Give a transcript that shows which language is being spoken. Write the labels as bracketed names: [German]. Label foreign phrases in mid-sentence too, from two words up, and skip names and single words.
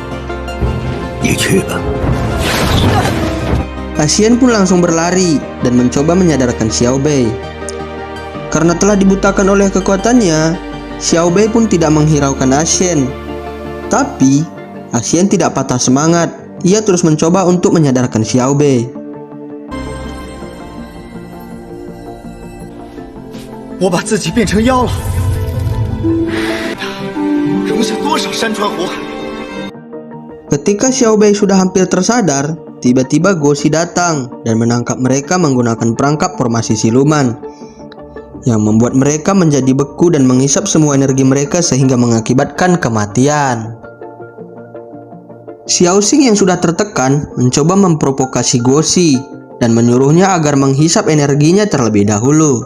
[Indonesian] Xian pun langsung berlari dan mencoba menyadarkan Xiaobei. Karena telah dibutakan oleh kekuatannya, Xiaobei pun tidak menghiraukan Xian. Tapi, Xian tidak patah semangat. Ia terus mencoba untuk menyadarkan Xiaobei. [Chinese] 我把自己变成妖了，容下多少山川湖海？ [Indonesian] Ketika Xiaobei sudah hampir tersadar, tiba-tiba Goxi datang dan menangkap mereka menggunakan perangkap formasi siluman yang membuat mereka menjadi beku dan menghisap semua energi mereka sehingga mengakibatkan kematian. Xiaoxing yang sudah tertekan mencoba memprovokasi Goxi dan menyuruhnya agar menghisap energinya terlebih dahulu.